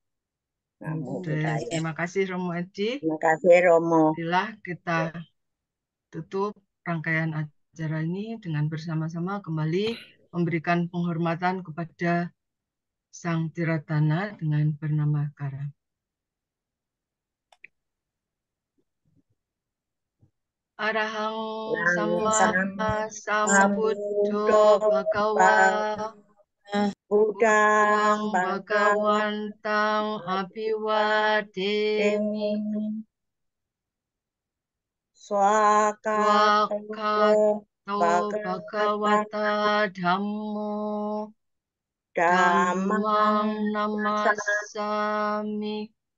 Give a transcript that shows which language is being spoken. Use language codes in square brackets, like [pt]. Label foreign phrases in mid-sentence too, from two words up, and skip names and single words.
[pi] Namo Buddhaya. [id] Terima kasih Romo Edi. Terima kasih Romo. Marilah kita tutup rangkaian acara ini dengan bersama-sama kembali memberikan penghormatan kepada Sang Tiratana dengan bernama Kara. [pi] Arahang sama sambuddho bhagawa Budang bhagawantang abiwademi swakato bhagawata dhammo dhammang namasami